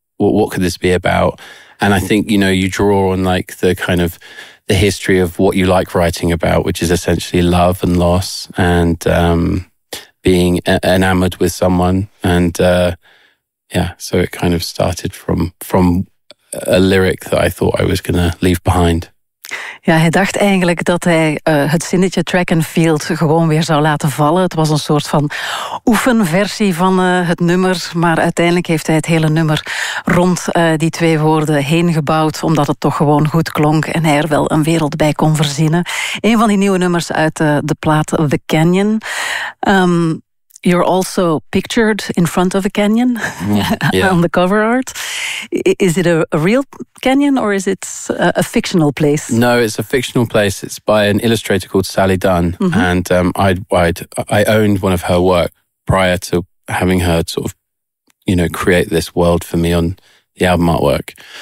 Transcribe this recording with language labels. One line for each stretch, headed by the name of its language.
English: What could this be about? And I think, you know, you draw on like the kind of the history of what you like writing about, which is essentially love and loss and being enamored with someone. And so it kind of started from a lyric that I thought I was going to leave behind.
Dutch: Ja, hij dacht eigenlijk dat hij het zinnetje Track and Field gewoon weer zou laten vallen. Het was een soort van oefenversie van het nummer. Maar uiteindelijk heeft hij het hele nummer rond die twee woorden heen gebouwd. Omdat het toch gewoon goed klonk en hij er wel een wereld bij kon verzinnen. Een van die nieuwe nummers uit de plaat The Canyon.
English: You're also pictured in front of a canyon on the cover art. Is it a real canyon or is it a fictional place? No, it's a fictional place. It's by an illustrator called Sally Dunn. Mm-hmm. And I owned one of her work prior to having her sort of, you know, create this world for me on the album artwork.